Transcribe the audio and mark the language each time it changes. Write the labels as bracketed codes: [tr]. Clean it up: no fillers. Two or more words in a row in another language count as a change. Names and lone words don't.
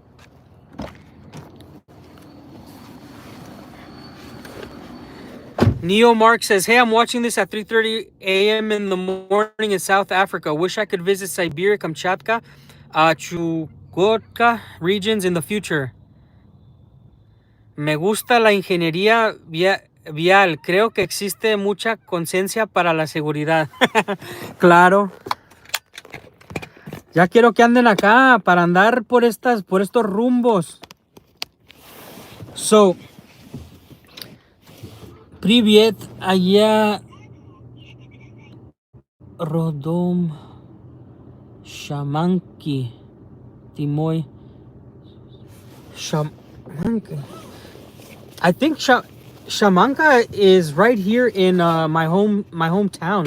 [en] Neo Mark says, hey, I'm watching this at 3:30 a.m. in the morning in South Africa. Wish I could visit Siberia, Kamchatka, Chukotka regions in the future. [es] Me gusta la ingeniería vial. Creo que existe mucha conciencia para la seguridad. Claro. Ya quiero que anden acá para andar por estos rumbos. [en] So, [ru] Привет, я родом Shamanki. Timoy Shamanka. [en] I think Shamanka is right here in my hometown.